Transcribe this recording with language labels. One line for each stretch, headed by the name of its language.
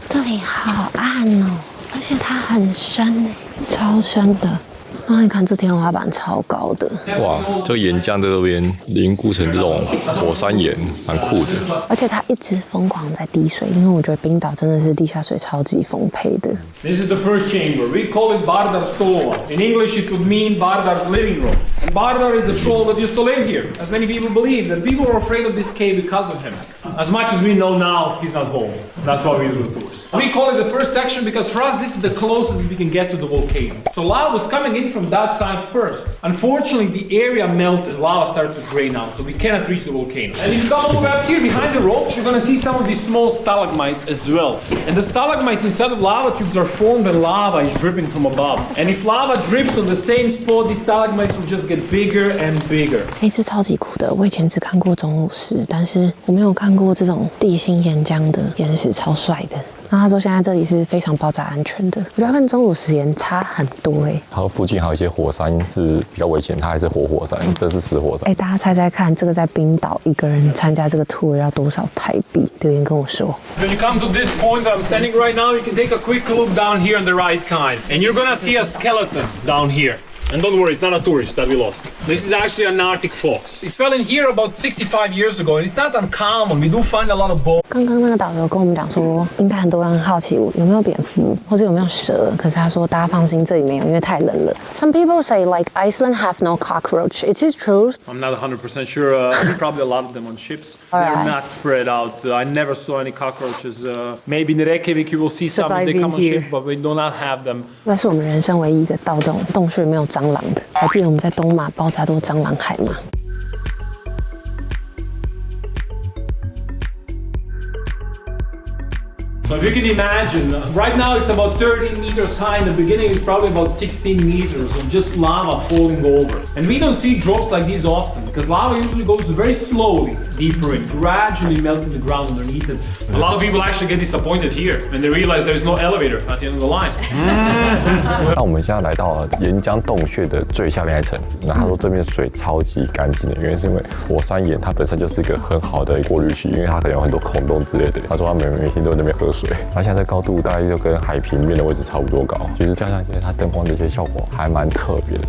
Chinese: 这里好暗哦，而且它很深哎，超深的。然后你看这天花板超高的，哇，这个岩浆在这边凝固成这种火山岩，蛮酷的。而且它一直疯狂在滴水，因为我觉得冰岛真的是地下水超级丰沛的。
English: This is the first chamber. We call it Bardar Stolova. In English, it would mean Bardar's living room. And Bardar is a troll that used to live here. As many people believe that people were afraid of this cave because of him. As much as we know now, he's not home. That's why we do the tours. We call it the first section because for us, this is the closest we can get to the volcano. So lava was coming in from that side first. Unfortunately, the area melted. Lava started to drain out, so we cannot reach the volcano. And if you come all the way up here behind the ropes, you're gonna see some of these small stalagmites as well. And the stalagmites inside of lava tubes are formed when lava is dripping from above. And if lava drips on the same spot, these stalagmites will just get bigger and bigger.
Chinese: 这超级酷的，我以前只看过钟乳石，但是我没有看过这种地心岩浆的岩石，超帅的。那他说现在这里是非常爆炸安全的，我觉得跟钟乳石岩差很多它附近还有一些火山是比较危险，它还是活火山，这是死火山。大家猜猜看，这个在冰岛一个人参加这个 tour 要多少台币？留言跟我说。
English: When you come to this point I'm standing right now, you can take a quick look down here on the right side, and you're gonna see a skeleton down here. And don't worry, it's not a tourist that we lost. This is actually an Arctic fox. It fell in here about 65 years ago, and it's not uncommon. We do find a lot of bones.
Chinese: 刚刚那个导游跟我们讲说，应该很多人好奇有没有蝙蝠，或者有没有蛇。可是他说大家放心，这里没有，因为太冷了。
English: Some people say like Iceland have no cockroach. Is it true? I'm not 100% sure. Probably a lot of them on ships. They're not spread out. I never saw any cockroaches. Maybe in Reykjavik you will see some. They come on ships, but we do not have them.
Chinese: 那是我们人生唯一一个到这种洞穴没有蟑螂的。还记得我们在东马爆炸多蟑螂海吗？
English: So if you can imagine, right now it's about 13 meters high. In the beginning it's probably about 16 meters of just lava falling over. And we don't see drops like these often because lava usually goes very slowly deeper and gradually melting the ground underneath it. A lot of people actually get disappointed here when they realize there's no elevator at the end of the line.
Chinese: 那我们现在来到了岩浆洞穴的最下面一层。那他说这边水超级干净的，原因是因为火山岩它本身就是一个很好的过滤器，因为它可能有很多孔洞之类的。他说他每天都在那边喝水。它现在高度大概就跟海平面的位置差不多高，其实加上一些它灯光的一些效果还蛮特别的。